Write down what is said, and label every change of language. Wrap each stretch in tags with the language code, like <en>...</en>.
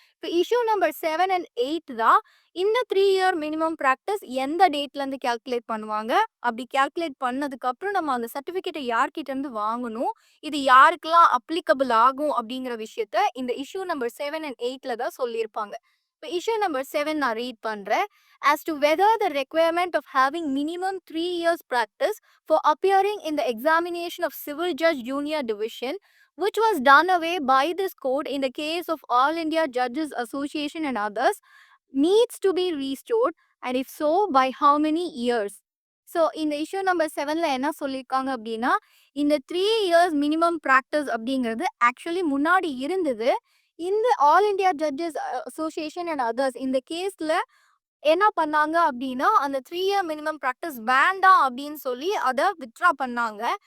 <ta>இப்போ issue number 7 and 8 தான் இந்த 3 இயர் மினிமம் ப்ராக்டிஸ் எந்த டேட்ல இருந்து கால்குலேட் பண்ணுவாங்க, அப்படி கால்குலேட் பண்ணதுக்கு அப்புறம் நம்ம அந்த சர்டிபிகேட்டை யார்கிட்ட இருந்து வாங்கணும், இது யாருக்கெல்லாம் அப்ளிகபிள் ஆகும் அப்படிங்கிற விஷயத்த இந்த இஷ்யூ நம்பர் 7 and 8ல தான் சொல்லியிருப்பாங்க. இப்போ issue number 7 நான் read பண்றேன்.</ta> <en>As to whether the requirement of having minimum 3 years practice for appearing in the examination of Civil Judge Junior Division, which was done away by this court in the case of All India Judges Association and others, needs to be restored, and if so, by how many years?</en> <ta>So இந்த issue number 7ல என்ன சொல்லியிருக்காங்க அப்படின்னா, இந்த 3 years minimum practice அப்படிங்கிறது actually முன்னாடி இருந்தது. இந்த all India judges association and others இந்த கேஸ்ல என்ன பண்ணாங்க அப்படின்னா, அந்த 3 இயர் மினிமம் ப்ராக்டிஸ் வேண்டாம் அப்படின்னு சொல்லி அதை வித்ட்ரா பண்ணாங்க.</ta>